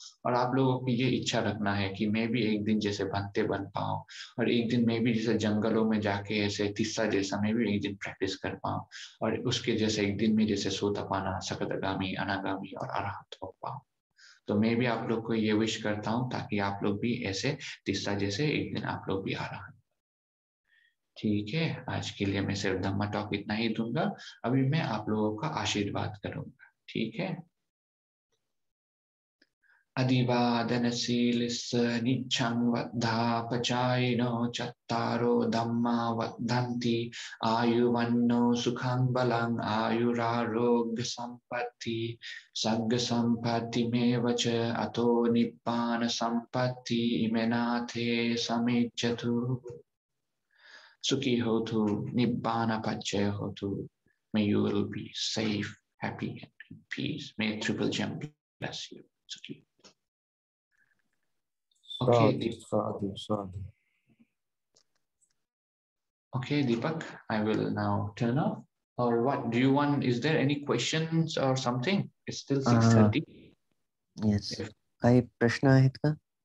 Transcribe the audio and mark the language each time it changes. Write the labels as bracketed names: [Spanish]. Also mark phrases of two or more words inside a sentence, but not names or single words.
[Hindi] और आप लोगों को ये इच्छा रखना है कि मैं भी एक दिन जैसे बनते बन पाऊँ, और एक दिन मैं भी जैसे जंगलों में जाके ऐसे तिस्सा जैसा मैं भी एक दिन प्रैक्टिस कर पाऊँ, और उसके जैसे एक दिन में जैसे सोतापाना, सकदगामी, अनागामी और अरहत हो पाऊँ। तो मैं भी आप लोग को ये विश करता हूँ ताकि आप लोग भी ऐसे तिस्सा जैसे एक दिन आप लोग भी अरहत। ठीक है, आज के लिए मैं सिर्फ धम्मा टॉक इतना ही दूंगा। अभी मैं आप लोगों का आशीर्वाद करूंगा, ठीक है। [Pali] अधिवादनशीलस्य निच्छं वद्धापचायिनो चत्तारो धम्मा वर्धन्ति आयुवन्नो सुखं बलं आयुरारोग्य संपत्ति सग्ग संपत्तिमेव च अतो निब्बान संपत्ति इमेनाथे समिज्जतु। Sukhi Hotu, Nibbana Pachaya Hotu. [English] May you will be safe, happy, and in peace. May Triple Gem bless you. Sukhi. Okay, [Pali] साधु साधु साधु। [English] Okay, Deepak, I will now turn off. Or what? Do you want? Is there any questions or something? It's still 6:30. Yes. If [Marathi] काही प्रश्न आहेत का?